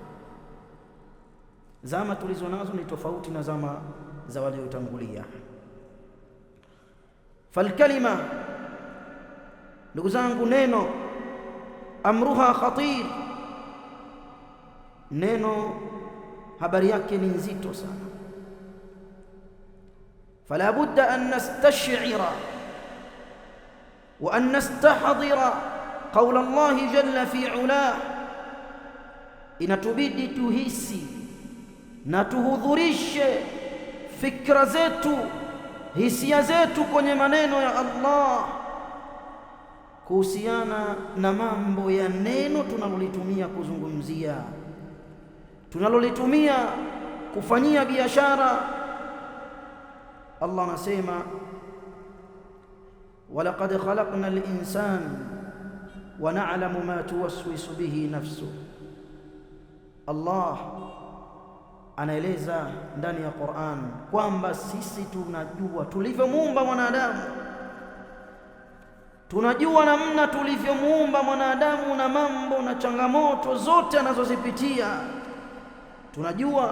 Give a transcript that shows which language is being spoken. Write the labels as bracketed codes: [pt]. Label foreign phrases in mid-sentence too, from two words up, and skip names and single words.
[sw] Zama tulizo nazo ni tofauti na zama za waliotangulia. Falkalima, ndugu zangu, neno [ar] أمرها خطير, [sw] neno habari yake ni nzito sana. [ar] فلا بد أن نستشعر وأن نستحضر قول الله جل في علاه, [sw] inatubidi tuhisi na tuhudhurishe fikra zetu hisia zetu kwenye maneno ya Allah kuhusiana na mambo ya neno tunalolitumia kuzungumzia, tunalolitumia kufanyia biashara. Allah anasema [ar] ولقد خلقنا الإنسان ونعلم ما توسوس به نفسه. [sw] Allah anaeleza ndani ya Qur'an kwamba sisi tunajua tulivyomuumba mwanadamu, tunajua namna tulivyomuumba mwanadamu na mambo na changamoto zote anazozipitia tunajua.